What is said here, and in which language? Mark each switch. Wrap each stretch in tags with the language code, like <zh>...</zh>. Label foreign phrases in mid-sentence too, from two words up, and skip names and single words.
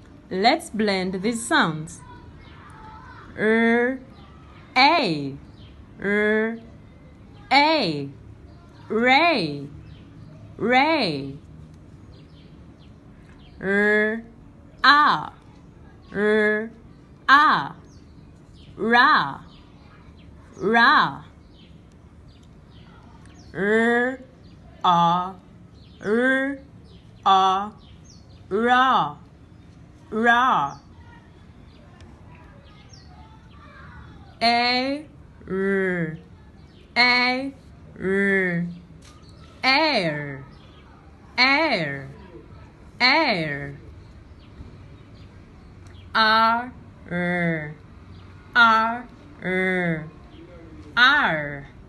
<en>Let's blend these sounds. A, A, ray, ray. Ah, ra, ra. Ah, ra, ra. A, air, air, air. R, R, R,</en>